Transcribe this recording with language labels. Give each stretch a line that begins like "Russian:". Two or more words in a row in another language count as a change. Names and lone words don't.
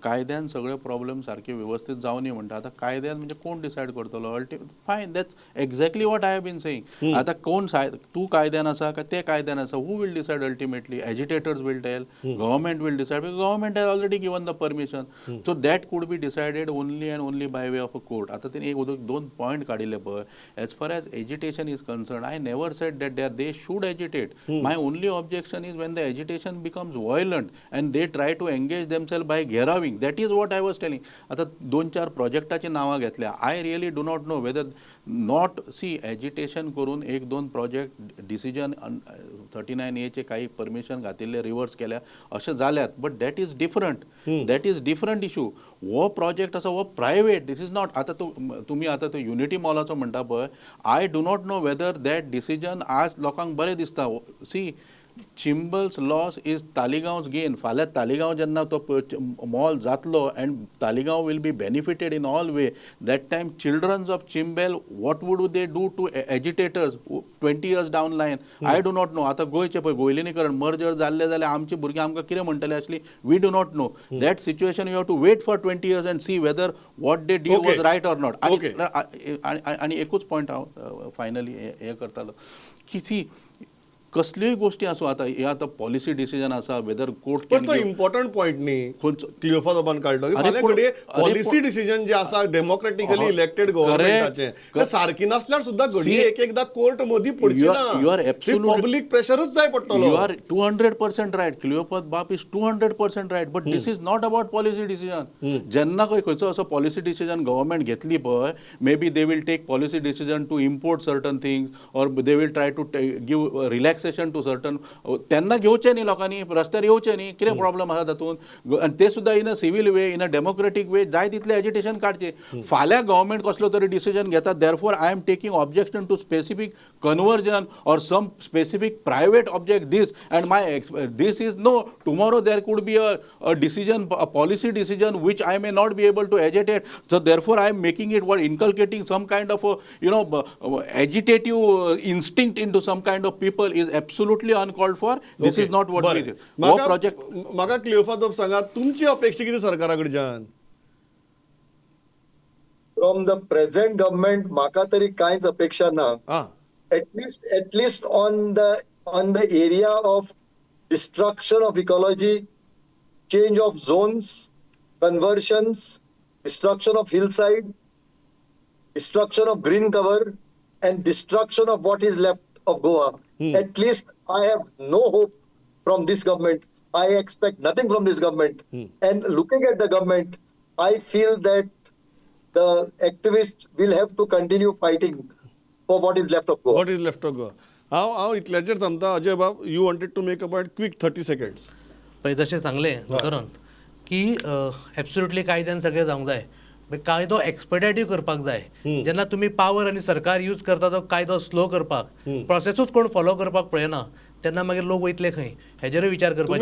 Konkani: कायद्यान सगळे प्रॉब्लेम सारखे व्यवस्थित जावनी म्हणटा. आतां कायद्यान म्हणजे कोण डिसायड करतलो?
English: fine, that's exactly what I have been saying.
Konkani: आतां कोण तूं कायद्यान आसा काय ते कायद्यान आसा?
English: Who will decide ultimately? Agitators will tell, government will decide, because government has already given the permission. So that could be decided only and only by way of a court.
Konkani: आतां तेणी एक दोन पॉयंट काडिल्ले पळय.
English: As far as agitation is concerned, I never said that they should agitate. My only objection is when the agitation becomes violent and they try to engage themselves by घेराविंग. That is what I was telling.
Konkani: आता 2-4 प्रोजेक्टाची नावां घेतल्या.
English: I really do not know whether not see agitation
Konkani: करून 1-2 प्रोजेक्ट डिसिजन 39A चे काही परमिशन घातिल्ले रिवर्स केल्या अशें जाल्यात.
English: But that is different. That is different issue.
Konkani: हो प्रोजेक्ट आसा हो प्रायवेट.
English: This is not.
Konkani: आतां तुमी आतां तो युनिटी मॉलाचो म्हणटा पळय.
English: I do not know whether that decision
Konkani: आज लोकांक बरें दिसता.
English: See, Chimbel's loss is Taleigao's gain.
Konkani: फाल्यां तालिगांव जेन्ना तो मॉल जातलो
English: and Taleigao will be benefited in all way. That time childrens of Chimbel what would they do to agitators 20 years down line? I do not know.
Konkani: आतां गोंयचे पळय गोंयलिनीकरण मर्जर जाल्लें जाल्यार आमची भुरगीं आमकां कितें म्हणटले आसली?
English: We do not know. That situation you have to wait for 20 years and see whether what they did was right or not.
Konkani: आनी एकूच पॉयंट हांव फायनली हें करतालो की सी, कसल्योय गोष्टी आसूं. आतां हे आतां पॉलिसी डिसिजन आसा वेदर कोर्ट पण तो इम्पॉर्टंट पॉइंट न्ही क्लियोफा साहेबान काढलो की अरे फाल्यां पण- घडये अरे पॉलिसी पण- डिसिजन जे आसा डेमोक्रेटिकली हो, इलेक्टेड गव्हर्नमेंटाचे ते सारखी नसल्यार सुद्धा घडये एकदा कोर्ट मदीं पडची
English: You are
Konkani: ना.
English: absolutely-
Konkani: पब्लीक प्रेशरूच जाय पडटलो.
English: You are 200% right. Cleopath Bap is 200% right. But this is not about policy decision.
Konkani: जेन्ना खंयचो असो पॉलिसी डिसिजन गव्हर्मेंट घेतली पळय,
English: may be they will take policy decision to import certain things or they will try to give relaxation to certain.
Konkani: तेन्ना घेवचें न्ही लोकांनी, रस्त्यार येवचें न्ही. कितें प्रॉब्लम आसा तातूंत? आनी ते सुद्दां
English: in a civil way, in a democratic way
Konkani: जाय तितलें एजिटेशन काडचें. फाल्यां गव्हर्मेंट कसलो तरी डिसिजन घेता.
English: therefore I am taking objection to specific conversion or some specific private object this and my this is no. Tomorrow there could be a decision, a policy decision which I may not be able to agitate. So therefore I am making it what inculcating some kind of a agitative instinct into some kind of people is absolutely uncalled for. This is not what we do. Project
Konkani: म्हाका क्लियोफा साहेब सांगा, तुमची अपेक्षा कितें सरकारा कडच्यान?
English: from the present government
Konkani: म्हाका तरी कांयच अपेक्षा ना.
English: At least on the area of destruction of ecology, change of zones, conversions, destruction of hillside, destruction of green cover, and destruction of what is left of Goa. At least I have no hope from this government. I expect nothing from this government. And looking at the government, I feel that the activists will have to continue fighting for what is left of Goa. What is left of Goa?
Konkani: हांव इतल्याचेर थांबता. अजय बाब,
English: You wanted to make a point. Quick 30 seconds.
Konkani: पळय जशें सांगलें दोतोरान की एब्सोल्युटली कायद्यान सगळें जावंक जाय. कायदो एक्सपेडायटीव करपाक जाय. जेन्ना तुमी पावर आनी सरकार यूज करता तो कायदो स्लो करपाक, प्रोसेसूच कोण फॉलो करपाक पळयना, तेन्ना मागीर लोक वयतले खंय? हेजेरूय विचार तुम्ही